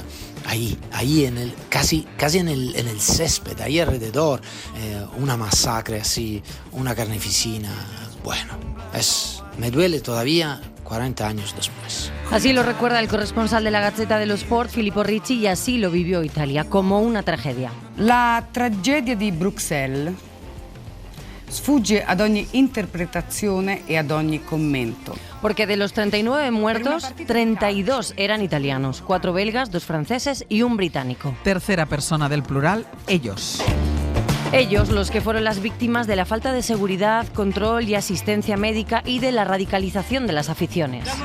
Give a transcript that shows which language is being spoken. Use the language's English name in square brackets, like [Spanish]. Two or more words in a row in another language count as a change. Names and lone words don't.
[Spanish] Ahí en el, casi en el césped, ahí alrededor, una masacre así, una carneficina. Bueno, me duele todavía 40 años después. Así lo recuerda el corresponsal de la Gazzetta dello Sport, Filippo Ricci, y así lo vivió Italia, como una tragedia. [Italian] La tragedia di Bruxelles sfugge ad ogni interpretazione e ad ogni commento. [Spanish] Porque de los 39 muertos, 32 eran italianos, 4 belgas, 2 franceses y un británico. Tercera persona del plural, ellos. Ellos, los que fueron las víctimas de la falta de seguridad, control y asistencia médica y de la radicalización de las aficiones.